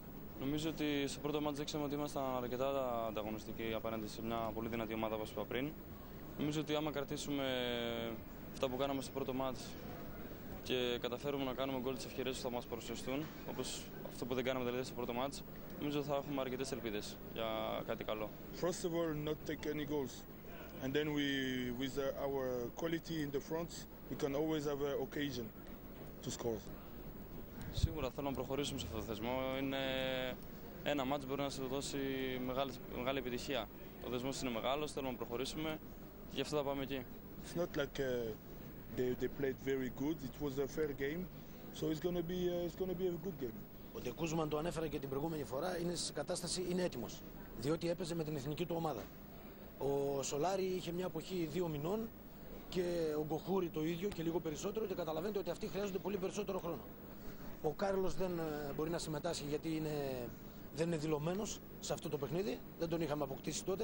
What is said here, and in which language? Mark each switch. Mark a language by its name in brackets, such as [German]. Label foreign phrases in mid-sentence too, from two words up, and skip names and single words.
[Greek] Νομίζω ότι στο πρώτο μάτς δείξαμε ότι ήμασταν αρκετά ανταγωνιστικοί απέναντι σε μια πολύ δυνατή ομάδα, όπως είπα πριν. Νομίζω ότι άμα κρατήσουμε αυτά που κάναμε στο πρώτο μάτς και καταφέρουμε να κάνουμε γκολ τις ευκαιρίες που θα μας παρουσιαστούν, όπως αυτό που δεν κάναμε δηλαδή στο πρώτο μάτς, νομίζω θα έχουμε αρκετές ελπίδες για κάτι καλό. [English] First of all, not take any goals. And then with our quality in the front, we can always have an occasion to score. [Greek] Σίγουρα θέλω να προχωρήσουμε σε αυτό το θεσμό. Είναι ένα μάτς που μπορεί να σε δώσει μεγάλη επιτυχία. Ο δεσμός είναι μεγάλος, θέλουμε να προχωρήσουμε και γι' αυτό θα πάμε εκεί. [English] It's not like they played very good. It was a fair game, so it's going to be a good game. [Greek] Ο Ντε Κούσμαν το ανέφερα και την προηγούμενη φορά, είναι σε κατάσταση, είναι έτοιμος, διότι έπαιζε με την εθνική του ομάδα. Ο Σολάρι είχε μια αποχή 2 μηνών και ο Γκοχούρι το ίδιο και λίγο περισσότερο, και καταλαβαίνετε ότι αυτοί χρειάζονται πολύ περισσότερο χρόνο. Ο Κάρλος δεν μπορεί να συμμετάσχει γιατί δεν είναι δηλωμένος σε αυτό το παιχνίδι, δεν τον είχαμε αποκτήσει τότε.